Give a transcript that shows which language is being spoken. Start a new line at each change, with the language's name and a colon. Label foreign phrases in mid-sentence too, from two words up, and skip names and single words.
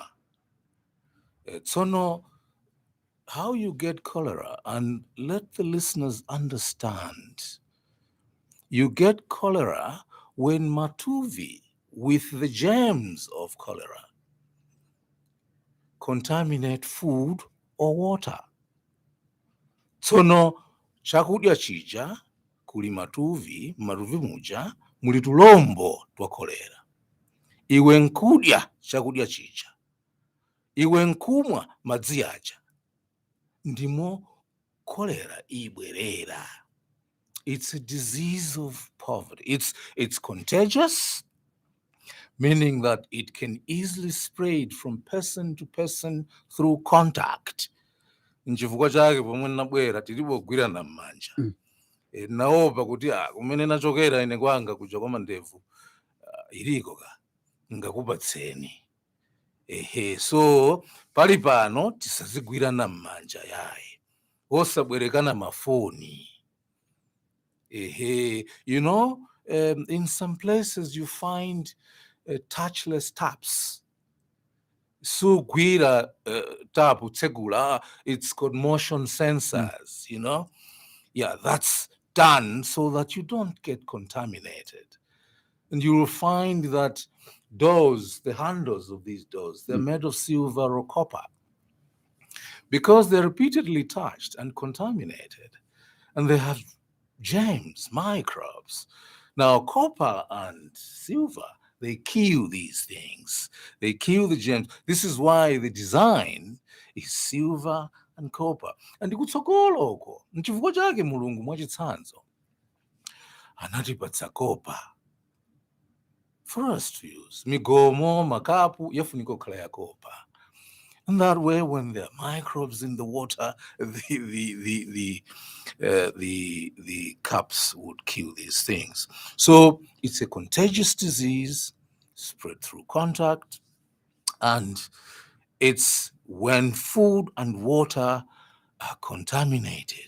English: So no, how you get cholera, and let the listeners understand. You get cholera when matuvi, with the germs of cholera, contaminate food or water. So no,
Nyanja: chakudya chija, kuli matuvi muja, muli tulombo twa cholera. Iwe nkudya chakudya chija, iwe nkumwa madzi aja, ndimo cholera ibwerera.
English: It's a disease of poverty. It's contagious, meaning that it can easily spread from person to person through contact.
Nyanja: Nchifukwa chake pomwe nabwera tilibogwirana m'manja. Naopa kuti kumene nachokera ine kwanga kuja kwa mandevu iliko ka ngakupatseni. So pali pano tisazigwirana m'manja yaye. Osabwerekana mafoni.
English: You know, in some places you find touchless taps.
Nyanja: So gwira tapu tsegula,
English: it's got motion sensors, you know. Yeah, that's done so that you don't get contaminated. And you will find that doors, the handles of these doors, they're made of silver or copper because they're repeatedly touched and contaminated. And they have germs, microbes. Now, copper and silver, they kill these things. They kill the germs. This is why the design is silver and copper.
Nyanja: And kutsogoloko, nchifukwa chake mulungu mwachitsanzo anatipatsa
English: copper for us to use.
Nyanja: Migomo, makapu, yafunika kukhala ya copper.
English: And that way, when there are microbes in the water, the cups would kill these things. So it's a contagious disease spread through contact, and it's when food and water are contaminated.